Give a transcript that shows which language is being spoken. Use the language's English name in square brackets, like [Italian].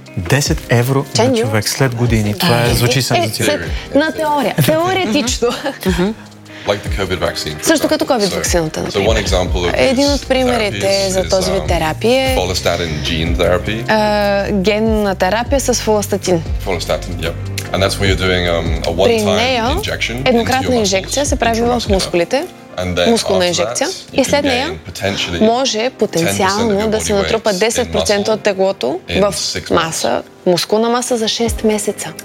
[Bulgarian] 10 евро на човек след години. Това звучи сензационно. На теория. Теоретично. [English] Like the COVID vaccine. [Bulgarian] Също като COVID ваксината. [English] So one example of this. [Bulgarian] Един от примерите за този вид терапия е [English] фолестатин gene therapy. [Bulgarian] Генна терапия с фолестатин. [English] Фолестатин, yep. And that's where you're doing a one-time injection. [Bulgarian] Еднократна инжекция се прави в мускулите. Мускулна инжекция и след нея може потенциално да се натрупа 10% от теглото в маса мускулна маса за 6 месеца.